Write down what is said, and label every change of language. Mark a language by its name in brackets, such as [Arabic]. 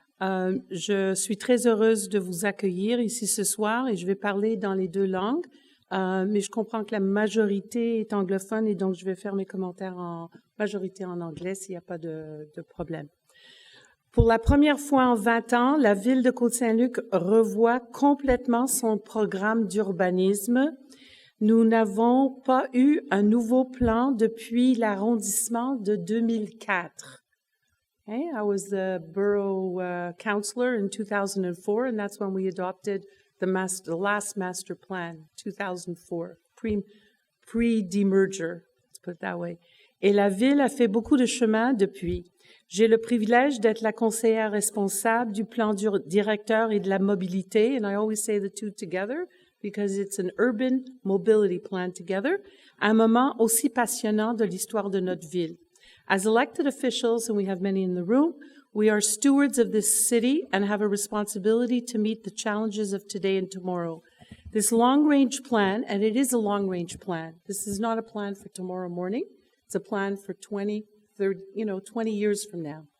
[French] Je suis très heureuse de vous accueillir ici ce soir et je vais parler dans les deux langues, mais je comprends que la majorité est anglophone et donc je vais faire mes commentaires en majorité en anglais s'il n'y a pas de problème. Pour la première fois en 20 ans, la ville de Côte-Saint-Luc revoit complètement son programme d'urbanisme. Nous n'avons pas eu un nouveau plan depuis l'arrondissement de 2004. [English] Okay? I was the borough councillor in 2004, and that's when we adopted the last master plan, 2004, pre-demerger, let's put it that way. [French] Et la ville a fait beaucoup de chemin depuis. J'ai le privilège d'être la conseillère responsable du plan directeur et de la mobilité, [English] and I always say the two together, because it's an urban mobility plan together, [French] à un moment aussi passionnant de l'histoire de notre ville. [English] As elected officials, and we have many in the room, we are stewards of this city and have a responsibility to meet the challenges of today and tomorrow. This long-range plan, and it is a long-range plan, this is not a plan for tomorrow morning, it's a plan for 20 years from now.